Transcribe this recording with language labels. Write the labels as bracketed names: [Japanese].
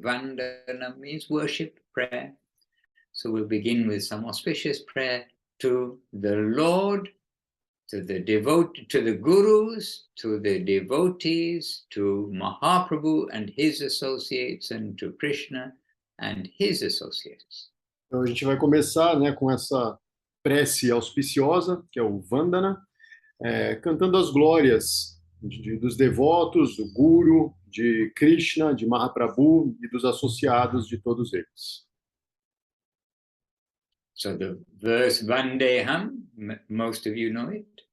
[English] Vandanam means worship, prayer. So we'll begin with some auspicious prayer to the Lord, to the gurus, to the devotees, to Mahaprabhu and his associates, and to Krishna and his associates. [Portuguese] Então a gente vai começar, né, com essa prece auspiciosa, que é o Vandana, cantando as glórias dos devotos, do Guru, de Krishna, de Mahaprabhu e dos associados de todos eles. [English] So the verse Vandeham, most of you know it.